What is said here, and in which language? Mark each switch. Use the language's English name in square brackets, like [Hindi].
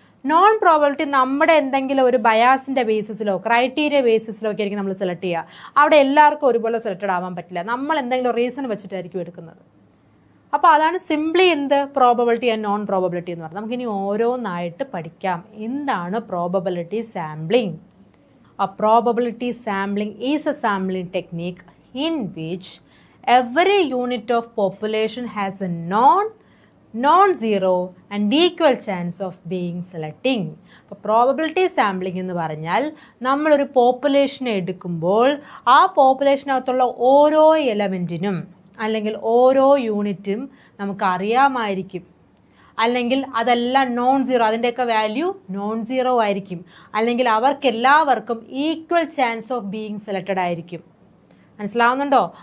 [Malayalam] Non probability നമ്മുടെ എന്തെങ്കിലും ഒരു ബയാസിൻ്റെ ബേസിസിലോ ക്രൈറ്റീരിയ ബേസിസിലോ ഒക്കെ ആയിരിക്കും നമ്മൾ സെലക്ട് ചെയ്യുക. അവിടെ എല്ലാവർക്കും ഒരുപോലെ സെലക്റ്റഡ് ആവാൻ പറ്റില്ല, നമ്മൾ എന്തെങ്കിലും റീസൺ വെച്ചിട്ടായിരിക്കും എടുക്കുന്നത്. അപ്പോൾ അതാണ് സിംപ്ലി എന്ത്, പ്രോബബിലിറ്റി ആൻഡ് നോൺ പ്രോബബിലിറ്റി എന്ന് പറഞ്ഞാൽ. നമുക്കിനി ഓരോന്നായിട്ട് പഠിക്കാം. എന്താണ് probability sampling? [English] A probability sampling is a sampling technique in which every unit of population has a non-zero and equal chance of being selecting. [Malayalam] അപ്പോൾ പ്രോബബിലിറ്റി സാമ്പിളിംഗ് എന്ന് പറഞ്ഞാൽ നമ്മളൊരു പോപ്പുലേഷനെ എടുക്കുമ്പോൾ ആ പോപ്പുലേഷനകത്തുള്ള ഓരോ എലമെൻറ്റിനും അല്ലെങ്കിൽ ഓരോ യൂണിറ്റും നമുക്ക് അറിയാമായിരിക്കും, അല്ലെങ്കിൽ അതെല്ലാം നോൺ സീറോ, അതിൻ്റെയൊക്കെ വാല്യൂ നോൺ സീറോ ആയിരിക്കും, അല്ലെങ്കിൽ അവർക്കെല്ലാവർക്കും equal chance of being selected ആയിരിക്കും. മനസ്സിലാവുന്നുണ്ടോ?